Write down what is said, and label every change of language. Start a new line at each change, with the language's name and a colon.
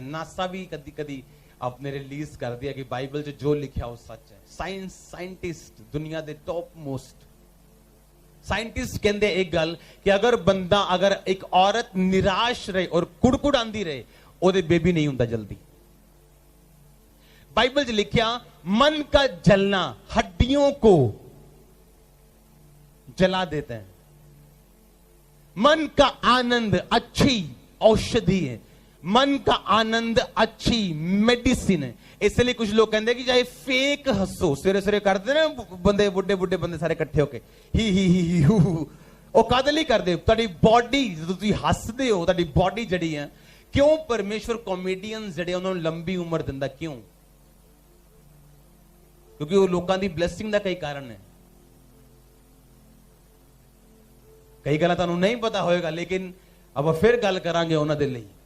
Punjabi: NASA ਵੀ ਕਦੀ ਕਦੀ ਆਪਣੇ ਰਿਲੀਜ਼ ਕਰਦੀ ਹੈ ਕਿ ਬਾਈਬਲ 'ਚ ਜੋ ਲਿਖਿਆ ਉਹ ਸੱਚ ਹੈ। ਸਾਇੰਟਿਸਟ, ਦੁਨੀਆ ਦੇ ਟੌਪ ਮੋਸਟ ਸਾਇੰਟਿਸਟ ਕਹਿੰਦੇ ਇੱਕ ਗੱਲ ਕਿ ਅਗਰ ਇੱਕ ਔਰਤ ਨਿਰਾਸ਼ ਰਹੇ ਔਰ ਕੁੜਕੁੜਾਂਦੀ ਰਹੇ, ਉਹਦੇ ਬੇਬੀ ਨਹੀਂ ਹੁੰਦਾ ਜਲਦੀ।
Hindi: बाइबल में लिखा, मन का जलना हड्डियों को जला देता है, मन का आनंद अच्छी औषधि है, मन का आनंद अच्छी मेडिसिन है। इसलिए कुछ लोग कहते हैं कि चाहे फेक हंसो, सवेरे सवेरे करते ना बंदे, बुढ़े बुढ़े बंदे सारे इकट्ठे होके ही हू
Punjabi: ਉਹ ਕਦ ਲਈ ਕਰਦੇ? ਤੁਹਾਡੀ ਬੋਡੀ ਜਦੋਂ ਤੁਸੀਂ ਹੱਸਦੇ ਹੋ, ਤੁਹਾਡੀ ਬੋਡੀ ਜਿਹੜੀ ਹੈ, ਕਿਉਂ ਪਰਮੇਸ਼ਵਰ ਕਾਮੇਡੀਅਨਸ ਜਿਹੜੇ ਉਹਨਾਂ ਨੂੰ ਲੰਬੀ ਉਮਰ ਦਿੰਦਾ? ਕਿਉਂ? ਕਿਉਂਕਿ ਉਹ ਲੋਕਾਂ ਦੀ ਬਲੇਸਿੰਗ ਦਾ ਕਈ ਕਾਰਨ ਹੈ। ਕਈ ਗੱਲਾਂ ਤੁਹਾਨੂੰ ਨਹੀਂ ਪਤਾ ਹੋਏਗਾ,
Hindi: ਲੇਕਿਨ ਅਬ ਫਿਰ
Punjabi: ਗੱਲ ਕਰਾਂਗੇ ਉਹਨਾਂ ਦੇ ਲਈ।